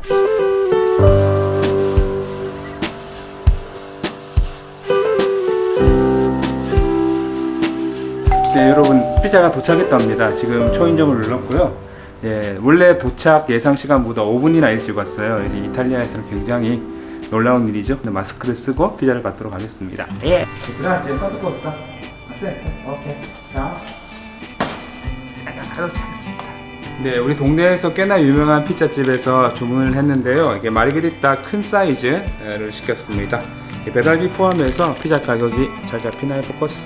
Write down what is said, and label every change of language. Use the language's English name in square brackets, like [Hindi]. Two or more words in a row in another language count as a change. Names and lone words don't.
[Korean] 네, 여러분 피자가 도착했답니다. 지금 초인종을 눌렀고요. 예, 원래 도착 예상 시간보다 5분이나 일찍 왔어요. 이제 이탈리아에서는 굉장히 놀라운 일이죠. 마스크를 쓰고 피자를 받도록 하겠습니다. 예. [Italian] grazie, quanto costa? [Korean] 오케이. 자, 하도록 하겠습니다. 네, 우리 동네에서 꽤나 유명한 피자집에서 주문을 했는데요. 이게 마르게리타 큰 사이즈를 시켰습니다. 배달비 포함해서 피자 가격이 잘 잡히나요, 포커스?